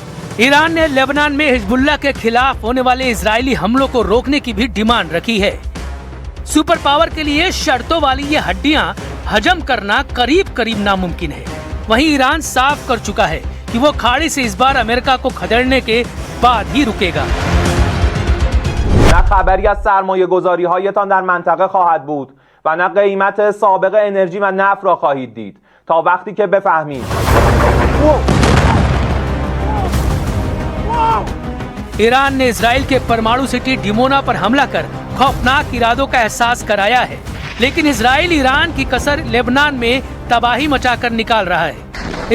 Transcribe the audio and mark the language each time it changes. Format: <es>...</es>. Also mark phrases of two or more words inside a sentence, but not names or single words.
<hi>ईरान ने लेबनान में हिजबुल्लाह के खिलाफ होने वाले इजरायली हमलों को रोकने की भी डिमांड रखी है।</hi> <en>super power</en> <hi>के लिए शर्तों वाली ये हड्डियां हजम करना करीब करीब नामुमकिन है। वहीं ईरान साफ कर चुका है कि वो खाड़ी से इस बार अमेरिका को खदेड़ने के बाद ही रुकेगा।</hi> <fa>نه خبری از سرمایه‌گذاری‌هایتان در منطقه خواهد بود و نه قیمت سابق انرژی و نفت را خواهید دید تا وقتی که بفهمید.</fa> <hi>ईरान ने इजराइल के परमाणु सिटी डिमोना पर हमला कर खौफनाक इरादों का एहसास कराया है, लेकिन इजराइल ईरान की कसर लेबनान में तबाही मचाकर निकाल रहा है।</hi>